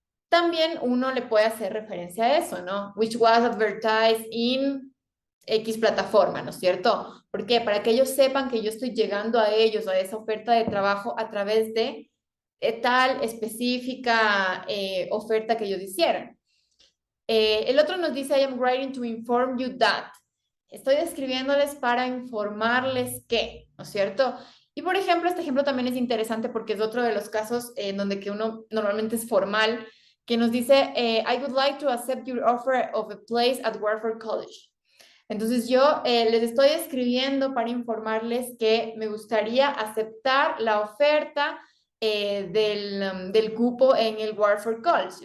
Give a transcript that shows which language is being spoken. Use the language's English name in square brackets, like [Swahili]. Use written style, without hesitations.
[Spanish] También uno le puede hacer referencia a eso, ¿no? [English] Which was advertised in [Spanish] X plataforma, ¿no es cierto? ¿Por qué? Para que ellos sepan que yo estoy llegando a ellos, a esa oferta de trabajo a través de tal específica oferta que ellos hicieran. El otro nos dice, [English] I am writing to inform you that. [Spanish] Estoy escribiéndoles para informarles que, ¿no es cierto? Y por ejemplo, este ejemplo también es interesante porque es otro de los casos en donde que uno normalmente es formal, que nos dice, [English] I would like to accept your offer of a place at Warford College. [Spanish] Entonces yo les estoy escribiendo para informarles que me gustaría aceptar la oferta del cupo en el Warford College.